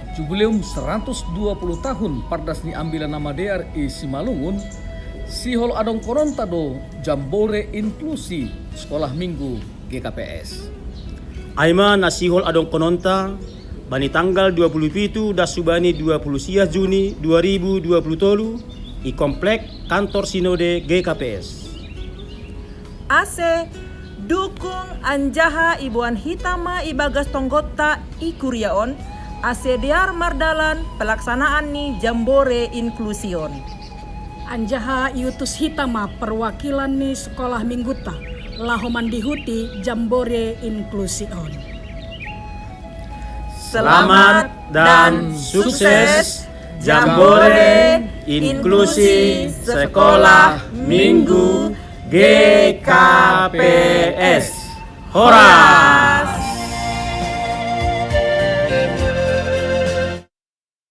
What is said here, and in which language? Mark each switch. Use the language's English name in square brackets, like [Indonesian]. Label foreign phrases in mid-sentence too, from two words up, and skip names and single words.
[Batak Simalungun] jubileum 120 tahun pardas ni ambilan nama dear i Simalungun sihol adong korontado jambore [Indonesian] inklusi sekolah minggu [Batak Simalungun] GKPS. Aima nasihol adong kononta bani tanggal 27 dasubani 20 Juni 2020 i [Indonesian] komplek kantor sinode [Batak Simalungun] GKPS. Ase dukung anjaha ibuan hitama ibagas tonggota ikuriaon ase dear mardalan pelaksanaan ni jambore inklusion. Anjaha iutus hitama perwakilan ni sekolah mingguta lahoman dihuti jambore inklusion. [Indonesian] Selamat dan sukses jambore inklusi sekolah minggu GKPS. [Batak Simalungun] Horas!